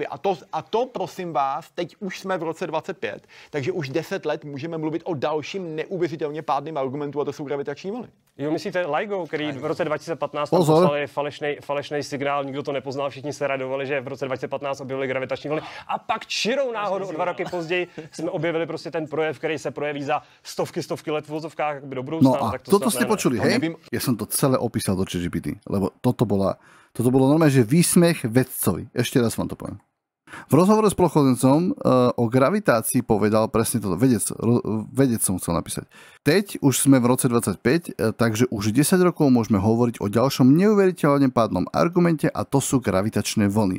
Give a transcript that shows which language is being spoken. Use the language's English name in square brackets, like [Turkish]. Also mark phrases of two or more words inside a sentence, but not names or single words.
[Czech] A to, prosím vás, teď už jsme v roce 25, takže už 10 let můžeme mluvit o dalším neuvěřitelně pádným argumentu, a to jsou gravitační vlny. Jo, myslíte LIGO, který v roce 2015 tam poslali falešný signál, nikdo to nepoznal, všichni se radovali, že v roce 2015 objevili gravitační vlny. A pak čirou náhodou o 2 roky později jsme objevili prostě ten projev, který se projeví za stovky let v vozovkách do budoucna. [Slovak] No a tak to toto ste počuli, hej? Ja som to celé opísal do ChatGPT, lebo toto bolo normálne, že výsmech vedcovi. Ešte raz vám to poviem. V rozhovore s Plochozencom o gravitácii povedal presne toto. Vedec som chcel napísať. [Czech] Teď už sme v roce 25, [Slovak] takže už 10 rokov môžeme hovoriť o ďalšom neuveriteľne pádnom argumente a to sú gravitačné vlny.